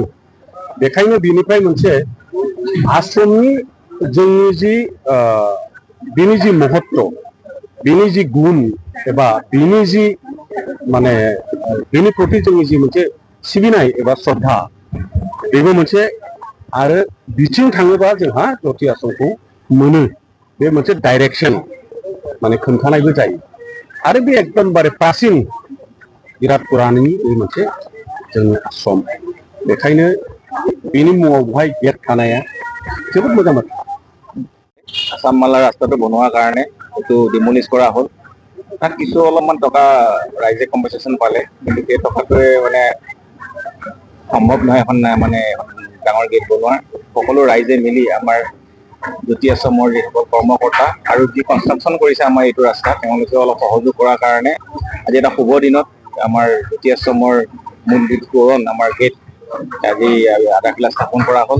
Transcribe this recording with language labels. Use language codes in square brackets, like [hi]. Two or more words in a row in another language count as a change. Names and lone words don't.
[brx] बेखायनो बिनिफ्राय मोनसे आश्रमनि जोंनि जि बिनि जि महत्व, बिनि जि गुन एबा बिनि जि माने बिनि प्रति जोंनि जि मोनसे सिबिनाय एबा श्रद्धा बेबो मोनसे आरो बिथिं थाङोबा जोंहा जति आश्रमखौ मोनो। बे मोनसे डाइरेक्सन माने खोन्थानायबो जायो आरो बे एकदमबारे प्राचिन बिराद पुरानि बे मोनसे जोंनि आश्रम। बेखायनो बिनि मुङाव बेवहाय गेट थानाया जोबोद मोजां बाथ्रा। [as] আসামমালা ৰাস্তাটো বনোৱাৰ কাৰণে এইটো ডিমলিছ কৰা হ'ল। তাত কিছু অলপমান টকা ৰাইজে কম্পেনচেশ্যন পালে, কিন্তু সেই টকাটোৱে মানে সম্ভৱ নহয় এখন মানে ডাঙৰ গেট বনোৱাৰ। সকলো ৰাইজে মিলি আমাৰ জতি আশ্ৰমৰ যিসকল কৰ্মকৰ্তা আৰু যি কনষ্ট্ৰাকশ্যন কৰিছে আমাৰ এইটো ৰাস্তা, তেওঁলোকে অলপ সহযোগ কৰাৰ কাৰণে আজি এটা শুভ দিনত আমাৰ জতি আশ্ৰমৰ মূল গেট তোৰণ আমাৰ গেট আজি আধাৰশিলা স্থাপন কৰা হ'ল।